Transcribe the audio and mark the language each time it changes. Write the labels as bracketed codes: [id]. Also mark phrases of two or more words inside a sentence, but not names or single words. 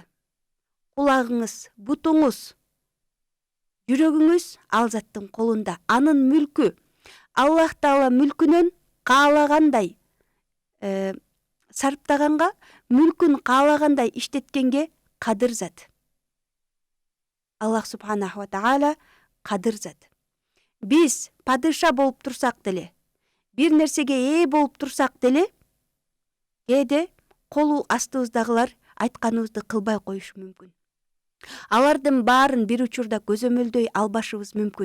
[ky] Кулагыңыз, бутуңуз, жүрөгүңүз ал заттын колунда. Анын мүлкү. [ar] الله تعالى [ky] мүлкүнөн каалагандай сарптаганга, мүлкүн каалагандай иштеткенге кадыр зат. [ar] الله سبحانه وتعالى [ky] кадыр зат. Биз падыша болуп турсак деле, бир нерсеге ээ болуп турсак деле, кээде колу астыбыздагылар айтканыбызды кылбай коюшу мүмкүн. Алардын баарын бир учурда көзөмөлдөй албашыбыз мүмкүн.